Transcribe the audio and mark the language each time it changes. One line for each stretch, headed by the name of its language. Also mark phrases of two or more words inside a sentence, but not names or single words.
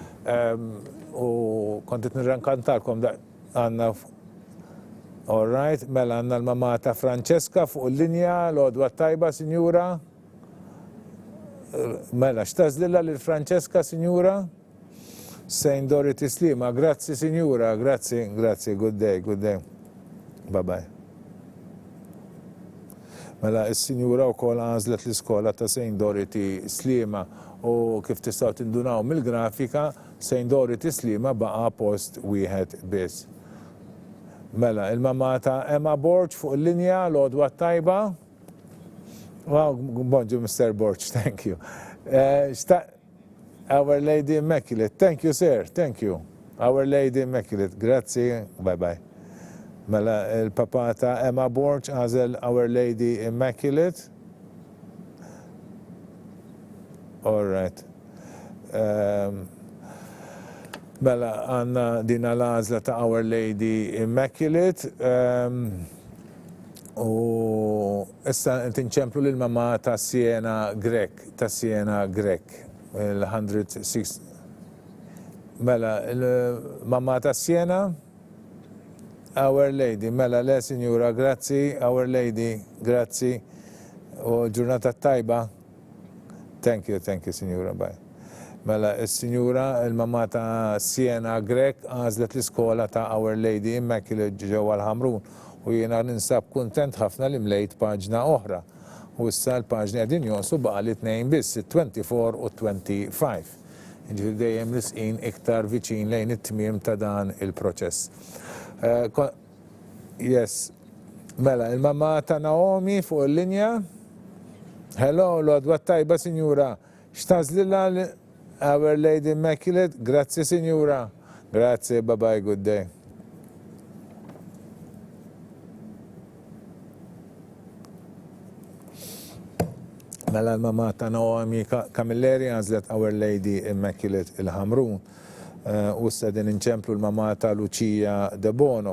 Maltese: U kontet nirrankantalkom da għanna.
English: All right,
Maltese: mela għanna l-mamma ta' Francesca fuq l-linja, l-għodwa tajba, Sinjura. Mela, xtazlilla l-Francesca, Sinjura? Saint Dorothy Slima, grazzi, Sinjura, grazzi, grazzi,
English: good day, good day. Bye-bye.
Maltese: Mela, il-Sinjura u kol għazlet l-iskola ta' Saint Dorothy Slima u kif tistaw tindunaw mill-grafika, Saint Dorothy Slima baqa post wieħed biss. Mela, il-mamma ta' Emma Borch fuq l-linja, l-għodwa tajba. Wow, bonġu, Mr. Borch,
English: thank you. Our Lady Immaculate, thank you, sir, thank you. Our Lady Immaculate,
Maltese: grazie, bye-bye. Mela, il-papa ta' Emma Borch għazel Our Lady Immaculate.
English: All right.
Maltese: Mela, għanna dina l-għazla ta' Our Lady Immaculate. U issa tinċemplu l-mamma ta' Siena Grek, il-106. Mela, il-mamma ta' Siena, Our Lady, mela, le, Signora, grazzi, Our Lady, grazzi, u ġurnata tajba.
English: Thank you,
Maltese: Signora, bye. Mela, il-Signora, il-mamma ta' Siena Grek, għazlet l-iskola ta' Our Lady Immaculate ġewwa l-Ħamrun. U jiena ninsab kuntent ħafna li mlejt paġna oħra. U issa l-paġni għadin jonsu baqa li tnejn biss, 24 u 25. Ġifiri dejjem nisqin iktar viċin lejn it-tmiem ta' dan il-proċess. Yes. Mela, il-mamma ta' Naomi fuq il-linja. Hello, l-għadwa tajba, Sinjura. Xtazlilla Our Lady Immaculate. Grazie, Sinjura. Grazie,
English: bye-bye, good day.
Maltese: Mela l-mamma ta' Naomi Camilleri għazlet Our Lady Immaculate il-Ħamrun. U s-sedin inċemplu l-mamma ta' Lucia De Bono.